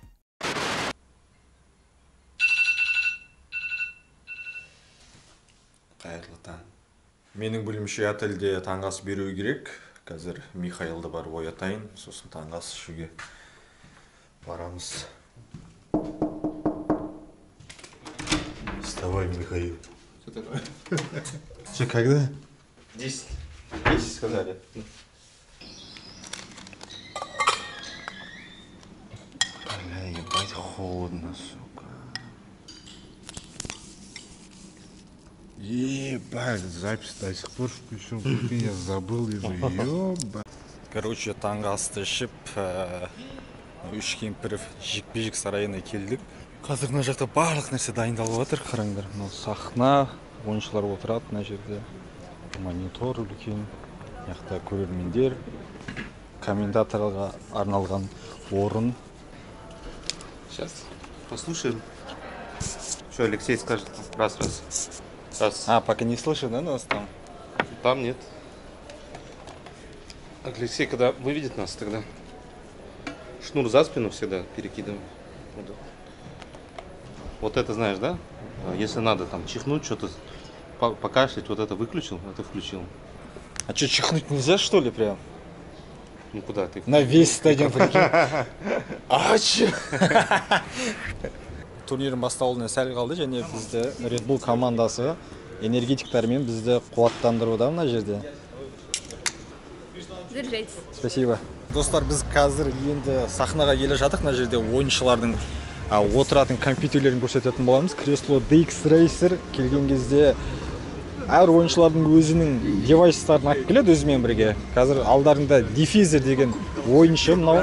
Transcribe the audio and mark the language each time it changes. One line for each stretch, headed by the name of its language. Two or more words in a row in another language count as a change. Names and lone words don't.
Kazakh: Қайырлы таң. Менің білімше отельде таңғы ас беру керек. Қазір Михаилды барып оятайын, сосын таңғы ас ішуге барамыз.
Russian: Вставай, Михаил. Что такое? Что, когда? 10. 10 сказали. Бля, ебать, холодно, сука. Ебать, запись до сих пор включил, я забыл уже, ёба.
Kazakh: Короче, таңғы асты ішіп, Үшкемпіров жекпе-жек сарайына келдік. Қазір мына жақта барлық нәрсе дайындалып жатыр, қараңдар. Мынау сахна, ойыншылар отырады мына жерде. Монитор үлкен, яқта көрермендер, комментаторға арналған орын.
Russian: Сейчас послушаем. Что Алексей скажет? Раз. А, пока не слышно, да, нас там? Там нет. Алексей, когда выведет нас, тогда шнур за спину всегда перекидываем. Вот это знаешь, да? Если надо там чихнуть, что-то покашлять, вот это выключил, это включил. А что, чихнуть нельзя, что ли, прям? Ну куда ты? На весь стадион прикинь. А че?
Kazakh: Турнирдің басталуына сәл қалды және бізді Red Bull командасы энергетиктермен бізді қуаттандыруда мына жерде.
Russian: Держитесь. Спасибо.
Kazakh: Достар, біз қазір енді сахнаға келе жатық. Мына жерде ойыншылардың отыратын компьютерлерін көрсететін боламыз. Кресло DX Racer келген кезде әр ойыншылардың өзінің девайстарын алып келеді өзімен бірге. Қазір алдарында Diffuser деген ойыншы мынау.